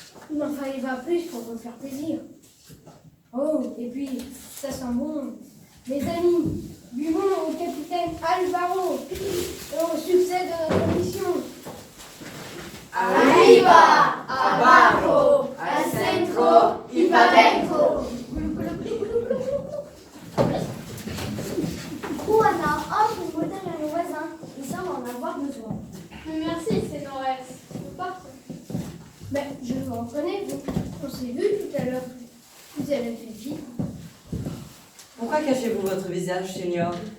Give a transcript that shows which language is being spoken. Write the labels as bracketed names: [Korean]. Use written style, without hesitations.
[French] Il m'en fallait pas plus pour vous faire plaisir. Oh, et puis, ça sent bon. Mes amis, buvons au capitaine Alvaro et au succès de notre mission. [Spanish] Arriba, abajo, al centro y pa' dentro. [French] Juana offre une bouteille à nos voisins. Ils semblent en avoir besoin. Merci, c'est Noël. Nous partons. Mais je vous reconnais, vous. On s'est vu tout à l'heure. Vous avez fait vite. Pourquoi cachez-vous votre visage, Seigneur?